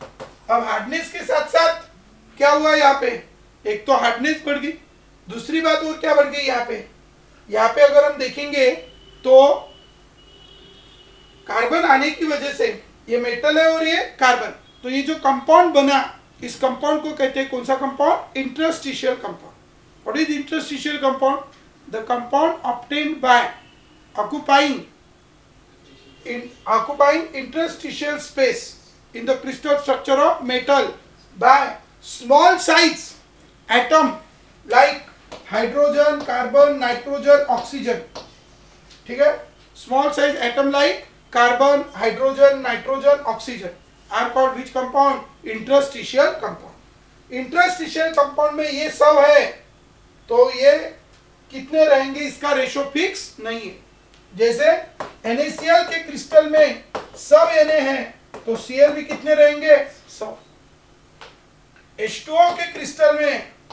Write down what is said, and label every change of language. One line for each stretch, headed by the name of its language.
Hindi: अब हार्डनेस के साथ साथ क्या हुआ यहाँ पे, एक तो हार्डनेस बढ़ गई, दूसरी बात और क्या बढ़ गई यहाँ पे अगर हम देखेंगे तो कार्बन आने की वजह से, ये मेटल है और ये कार्बन, तो ये जो कंपाउंड बना, इस कंपाउंड को कहते हैं कौन सा compound, interstitial compound.
English: What is interstitial compound, the compound obtained by occupying interstitial space in the crystal structure of metal by small size atom like hydrogen, carbon, nitrogen, oxygen. ठीक है, small size atom like carbon, hydrogen, nitrogen, oxygen are called which compound, interstitial compound.
Hindi: interstitial compound में ये सब है, तो ये कितने रहेंगे इसका रेशो फिक्स नहीं है। जैसे NaCl के क्रिस्टल में सब Na है, तो Cl भी कितने रहेंगे, 100। H2O के क्रिस्टल में